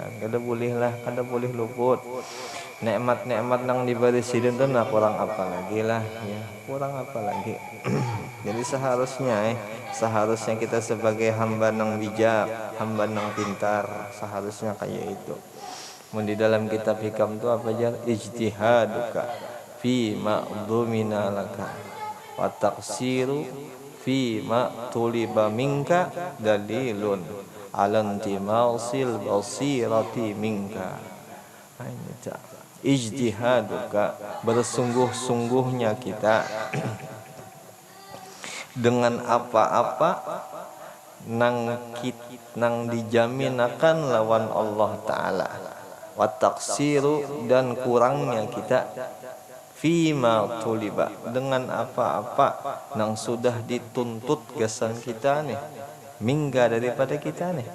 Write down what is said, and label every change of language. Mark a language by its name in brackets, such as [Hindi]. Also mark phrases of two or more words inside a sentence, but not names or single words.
[Banjar] Kada boleh lah, kada boleh luput. Nikmat-nikmat nang diberi sidin tuh nah kurang apa lagi lah ya, kurang apa lagi. Jadi seharusnya kita sebagai hamba nang bijak, hamba nang pintar, seharusnya kayak itu. Di dalam kitab hikam itu apa aja? [Arabic] اجتهادك فيما ضمن لك وتقصيرك فيما طلب منك دليل على انطماس البصيرة منك. [Banjar] Ijtihaduka, bersungguh-sungguhnya kita dengan apa-apa nang dijaminakan lawan Allah Ta'ala, [Arabic] وتقصيرك, [Banjar] dan kurangnya kita [Arabic] فيما طلب, [Banjar] dengan apa-apa nang sudah dituntut kesan kita nih, mingga daripada kita nih.